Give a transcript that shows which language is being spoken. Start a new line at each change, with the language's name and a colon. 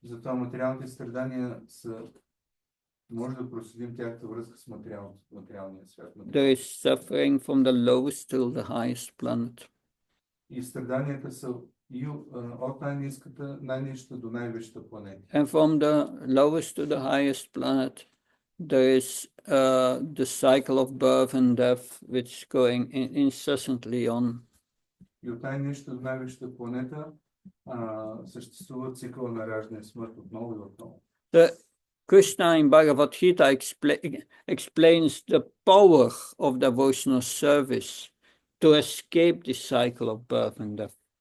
Bulgarian: Затова материалните страдания може да проследим тяхната връзка с материалния свят.
English: There is suffering from the lowest to the highest planet.
Bulgarian: И страданията са и от най-низката до най-висшата планета.
English: And from the lowest to the highest planet, there is the cycle of birth and death, which is going incessantly on.
Bulgarian: И от най-низката до най-висшата планета съществува цикъл на раждане и смърт отново и отново.
English: Krishna in Bhagavad Gita explains the power of devotional service to escape this cycle of birth and death.